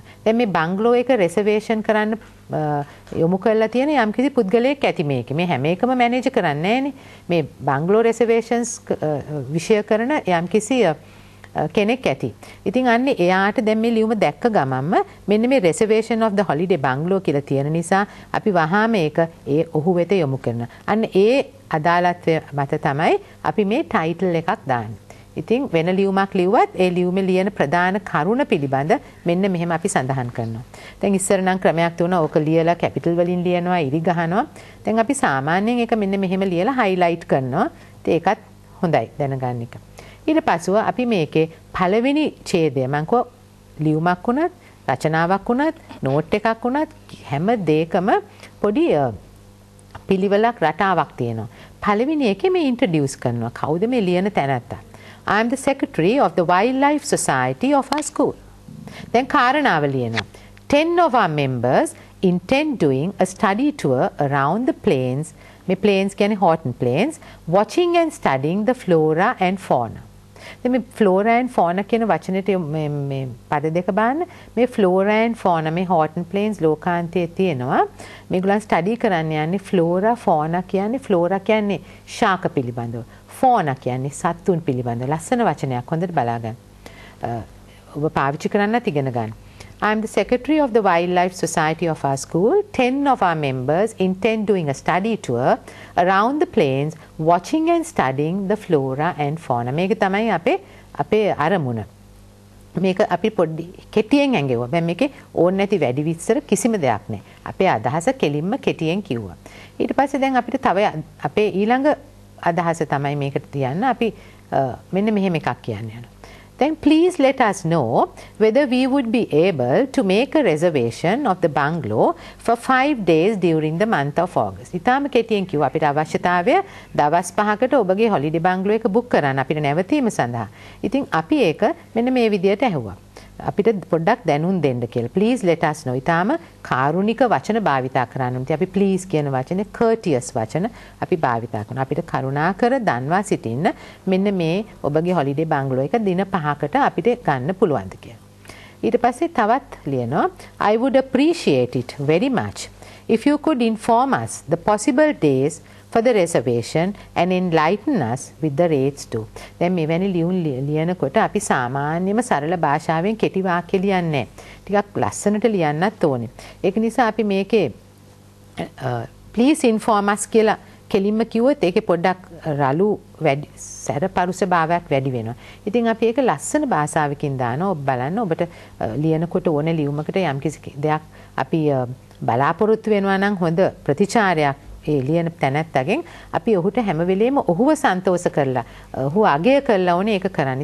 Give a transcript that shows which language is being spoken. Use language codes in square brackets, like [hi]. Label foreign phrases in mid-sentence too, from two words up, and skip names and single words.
[si] දැන් මේ බංගලෝ එක රිසර්වේෂන් කරන්න යොමු කරලා තියෙන යම්කිසි පුද්ගලයෙක් ඇති මේකේ. මේ හැම එකම මැනේජ් කරන්නේ නැහනේ. මේ [en] bungalow reservations [si] විෂය කරන යම්කිසි කෙනෙක් ඇති. ඉතින් අන්නේ එයාට දැන් මේ ලියුම දැක්ක ගමන්ම මෙන්න මේ [en] reservation of the holiday bungalow [si] කියලා තියෙන නිසා අපි වහාම ඒක ඔහු වෙත යොමු කරනවා. අන්න ඒ අදාළත්වය මත තමයි අපි මේ ටයිටල් එකක් දාන්නේ. ඉතින් වෙන ලියුමක් ලිව්වත් ඒ ලියුමේ ලියන ප්‍රධාන කරුණ පිළිබඳ මෙන්න මෙහෙම අපි සඳහන් කරනවා. දැන් ඉස්සර නම් ක්‍රමයක් තියුණා ඕක ලියලා කැපිටල් වලින් ලියනවා ඉරි ගහනවා. දැන් අපි සාමාන්‍යයෙන් ඒක මෙන්න මෙහෙම ලියලා highlight කරනවා. ඉතින් ඒකත් හොඳයි දැනගන්න එක. ඊට පස්ව අපි මේකේ පළවෙනි ඡේදය මම කෝ ලියුමක් වුණත් රචනාවක් වුණත් නෝට් එකක් වුණත් හැම දෙයකම පොඩි පිළිවෙලක් රටාවක් තියෙනවා. පළවෙනි එකේ මේ ඉන්ට්‍රොඩියුස් කරනවා. කවුද මේ ලියන තැනැත්තා? [en] I am the secretary of the Wildlife Society of our school. [si] දැන් කාරණාව ලියනවා. [en] 10 of our members intend doing a study tour around the plains. [si] මේ plains කියන්නේ [en] Horton Plains, watching and studying the flora and fauna. [si] දැන් මේ [en] flora and fauna [si] කියන වචනෙට මේ පද දෙක බලන්න. මේ [en] flora and fauna [si] මේ Horton Plains ලෝකාන්තයේ තියෙනවා. මේගොල්ලන් ස්ටඩි කරන්න යන්නේ [en] flora fauna [si] කියන්නේ flora කියන්නේ ශාක පිළිබඳව. fauna කියන්නේ සත්තුන් පිළිබඳව. ලස්සන වචනයක් හොඳට බලා ගන්න. ඔබ පාවිච්චි කරන්නත් ඉගෙන ගන්න. [en] I am the secretary of the Wildlife Society of our school. 10 of our members intend doing a study tour around the plains, watching and studying the flora and fauna. [si] මේක තමයි අපේ අරමුණ. මේක අපි පොඩ්ඩි කෙටියෙන් ඇඟෙවුවා. දැන් මේකේ ඕන නැති වැඩි විස්තර කිසිම දෙයක් නැහැ. අපේ අදහස කෙලින්ම කෙටියෙන් කිව්වා. ඊට පස්සේ දැන් අපිට තව අපේ ඊළඟ අදහස තමයි මේකට තියන්න. අපි මෙන්න මෙහෙම එකක් කියන්න යනවා. [en] Then please let us know whether we would be able to make a reservation of the bungalow for 5 days during the month of August. [si] ඉතාලම කෙටියෙන් කිව්වා අපිට අවශ්‍යතාවය දවස් 5කට ඔබගේ [en] holiday bungalow [si] එක බුක් කරන්න අපිට නැවතීම සඳහා. ඉතින් අපි ඒක මෙන්න මේ විදියට ඇහුවා. අපිට පොඩ්ඩක් දැනුම් දෙන්න කියලා. [en] Please let us know. [si] ඉතාලම කාරුණික වචන භාවිතා කරන්න ඕනේ. අපි please කියන වචනේ courteous වචන අපි භාවිතා කරනවා. අපිට කරුණාකර දන්වා සිටින්න මෙන්න මේ ඔබගේ [en] holiday bungalow [si] එක දින 5කට අපිට ගන්න පුළුවන්ද කියලා. ඊට පස්සේ තවත් ලියනවා [en] I would appreciate it very much if you could inform us the possible days for the reservation and enlighten us with the rates too. [si] දැන් මෙවැනි ලියනකොට අපි සාමාන්‍යම සරල භාෂාවෙන් කෙටි වාක්‍ය ලියන්නේ ටිකක් ලස්සනට ලියන්නත් ඕනේ. ඒක නිසා අපි මේකේ [en] please inform us [si] කියලා කෙලින්ම කිව්වොත් ඒකේ පොඩ්ඩක් රළු වැඩි සැරපරුස භාවයක් වැඩි වෙනවා. ඉතින් අපි ඒක ලස්සන භාෂාවකින් දානවා. ඔබ බලන්න ඔබට ලියනකොට ඕනේ ලියුමකට යම්කිසි දෙයක් අපි බලාපොරොත්තු වෙනවා නම් හොඳ ප්‍රතිචාරයක් ඒ ලියන තැනැත්තගෙන් අපි ඔහුට හැම වෙලේම ඔහුව සන්තෝෂ කරලා ඔහු අගය කරලා ඕනේ ඒක කරන්න.